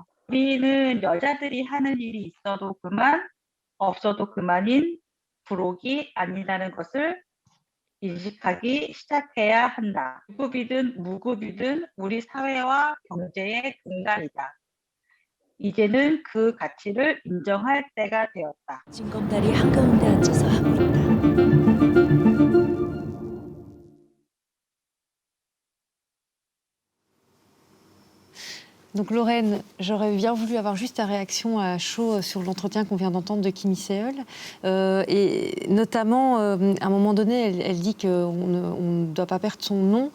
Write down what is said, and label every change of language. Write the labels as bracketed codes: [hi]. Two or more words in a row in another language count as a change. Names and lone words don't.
[ko] 우리는 여자들이 하는 일이 있어도 그만, 없어도 그만인 부록이 아니라는 것을 인식하기 시작해야 한다. 유급이든 무급이든 우리 사회와 경제의 근간이다. 이제는 그 가치를 인정할 때가 되었다. 진검다리 한가운데 앉아서 하고 있다. [fr] Donc Lorraine, j'aurais bien voulu avoir juste ta réaction à chaud sur l'entretien qu'on vient d'entendre de Kimi Seol. Et notamment, à un moment donné, elle dit qu'on ne doit pas perdre son nom.